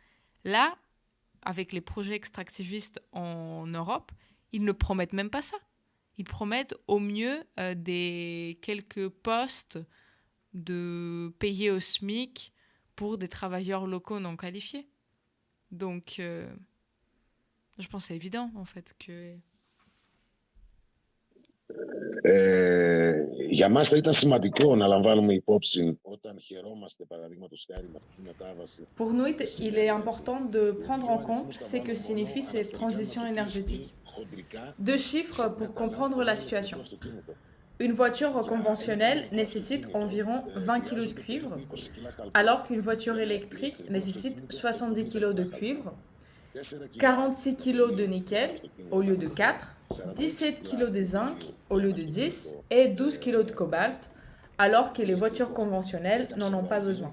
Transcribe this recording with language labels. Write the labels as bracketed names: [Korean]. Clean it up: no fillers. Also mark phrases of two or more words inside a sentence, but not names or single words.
[French] Là, avec les projets extractivistes en Europe, ils ne promettent même pas ça. Ils promettent au mieux des quelques postes de payés au SMIC pour des travailleurs locaux non qualifiés. Donc, je pense que c'est évident, en fait, que... [Greek] Για μας θα ήταν σημαντικό να λαμβάνουμε υπόψη όταν χαιρόμαστε παραδείγματος χάρη με αυτή τη μετάβαση. [French] Pour nous, il est important de prendre en compte ce que signifie cette transition énergétique. 2 chiffres pour comprendre la situation. Une voiture conventionnelle nécessite environ 20 kg de cuivre, alors qu'une voiture électrique nécessite 70 kg de cuivre, 46 kg de nickel au lieu de 4, 17 kg de zinc au lieu de 10 et 12 kg de cobalt, alors que les voitures conventionnelles n'en ont pas besoin.